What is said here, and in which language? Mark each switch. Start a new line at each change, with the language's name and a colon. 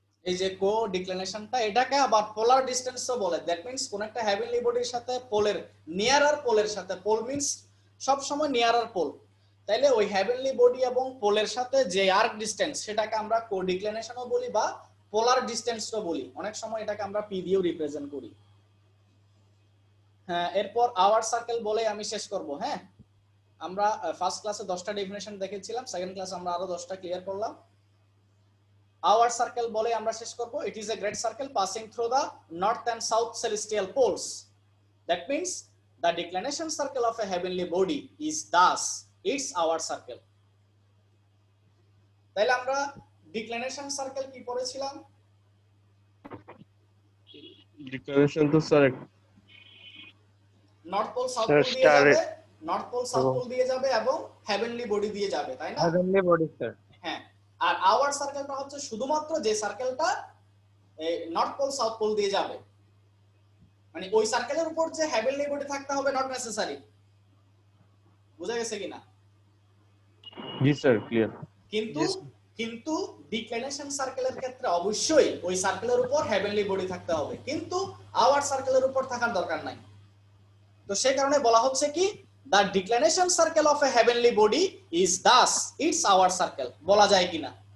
Bangla: এই যে কো ডিক্লিনেশনটা, এটাকে আবার পোলার ডিসটেন্সও বলে, দ্যাট মিন্স কোন একটা হেভেনলি বডির সাথে পোলের, নিয়ারার পোলের সাথে, পোল মিন্স সব সময় নিয়ারার পোল, তাইলে ওই হেভেনলি বডি এবং পোলের সাথে যে আর্ক ডিসটেন্স, সেটাকে আমরা কো ডিক্লিনেশনও বলি বা পোলার ডিসটেন্সও বলি, অনেক সময় এটাকে আমরা পি দিয়েও রিপ্রেজেন্ট করি। হ্যাঁ, এরপর আওয়ার সার্কেল বলে আমি শেষ করব। হ্যাঁ, আমরা ফার্স্ট ক্লাসে 10টা ডেফিনেশন দেখেছিলাম, সেকেন্ড ক্লাসে আমরা আরো 10টা ক্লিয়ার করলাম।
English: Our circle
Bangla: বলে আমরা শেষ করব,
English: it is a great circle passing through the north and south celestial poles. That means the declination circle of a heavenly body is thus its our circle.
Bangla: তাহলে আমরা ডিক্লিনেশন সার্কেল কি পড়েছিলাম? ডিক্লিনেশন তো sir north pole south pole দিয়ে যাবে, north pole south pole দিয়ে যাবে এবং হেভেনলি বডি দিয়ে যাবে, তাই না? Heavenly body sir. হ্যাঁ, আর আওয়ার সার্কেলটা হচ্ছে শুধুমাত্র যে সার্কেলটা নর্থ পোল সাউথ পোল দিয়ে যাবে, মানে ওই সার্কেলের উপর যে হেভেনলি বডি থাকতে হবে নট নেসেসারি। বুঝা গেছে কিনা? জি স্যার, ক্লিয়ার। কিন্তু ডিক্লিনেশন সার্কেলের ক্ষেত্রে অবশ্যই ওই সার্কেলের উপর হেভেনলি বডি থাকতে হবে, কিন্তু আওয়ার সার্কেলের উপর থাকার দরকার নাই। তো সেই কারণে বলা হচ্ছে কি,
English: the declination circle of a heavenly body is thus its our circle,
Bangla: বলা যায় কিনা?